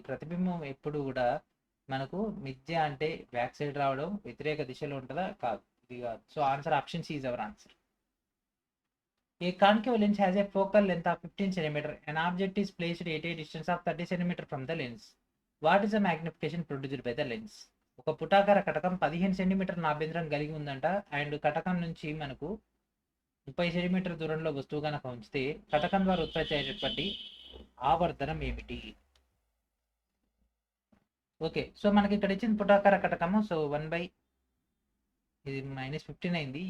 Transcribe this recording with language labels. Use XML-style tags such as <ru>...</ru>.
<te>ప్రతిబింబం ఎప్పుడు కూడా మనకు మిథ్య అంటే బ్యాక్ సైడ్ రావడం, వ్యతిరేక దిశలో ఉంటుందా? కాదు, ఇది కాదు.</te> <en>So answer option C is our answer. A concave lens has a focal length of 15 cm. An object is placed at a distance of 30 cm from the lens. What is the magnification produced by the lens?</en> <te>ఒక పుటాకార కటకం 15 centimetre ఆభ్యంతరం కలిగి ఉందంట. And కటకం నుంచి మనకు 30 centimetre దూరంలో వస్తువు కనుక ఉంచితే కటకం ద్వారా ఉత్పత్తి అయ్యేటటువంటి ఆవర్తనం ఏమిటి? ఓకే, సో మనకి ఇక్కడ ఇచ్చిన పుటాకార కటకము, సో 1/, ఇది -15 అయింది.</te>